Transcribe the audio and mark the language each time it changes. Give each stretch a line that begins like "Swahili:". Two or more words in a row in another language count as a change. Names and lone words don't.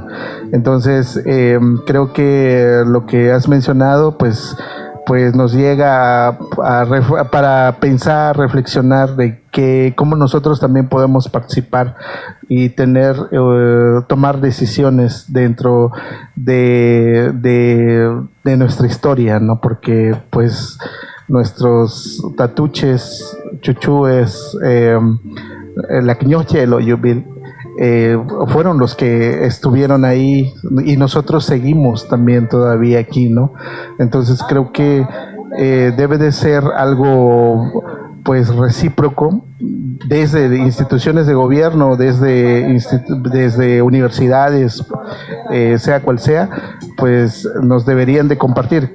Spanish: Entonces creo que lo que has mencionado pues nos llega para pensar, reflexionar de cómo nosotros también podemos participar y tomar decisiones dentro de nuestra historia, ¿no? Porque pues nuestros tatuches, chuchúes, la quñoche, el oyubil, fueron los que estuvieron ahí y nosotros seguimos también todavía aquí, ¿no? Entonces creo que debe de ser algo pues recíproco desde instituciones de gobierno, desde universidades, sea cual sea, pues nos deberían de compartir.